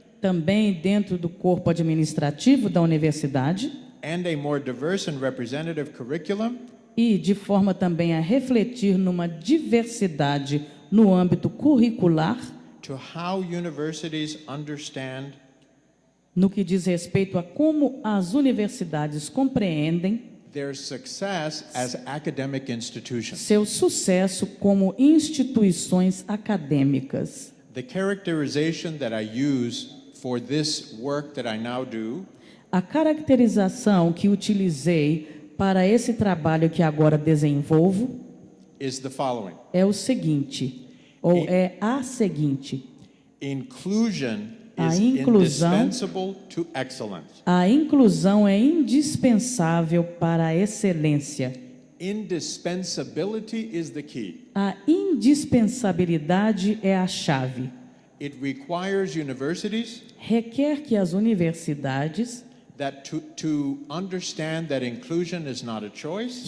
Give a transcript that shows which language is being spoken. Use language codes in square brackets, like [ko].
[pt] também dentro do corpo administrativo da universidade, [en] and a more diverse and representative curriculum, [pt] e de forma também a refletir numa diversidade no âmbito curricular, [en] to how universities understand [pt] no que diz respeito a como as universidades compreendem [en] their success as academic institutions. [pt] Seu sucesso como instituições acadêmicas. [en] The characterization that I use for this work that I now do, [pt] a caracterização que utilizei para esse trabalho que agora desenvolvo [en] is the following. [pt] É o seguinte, ou é a seguinte. [en] Inclusion is indispensable to excellence. [pt] A inclusão é indispensável para a excelência. [en] Indispensability is the key. [pt] A indispensabilidade é a chave. [en] It requires universities [pt] requer que as universidades [en] that to understand that inclusion is not a choice,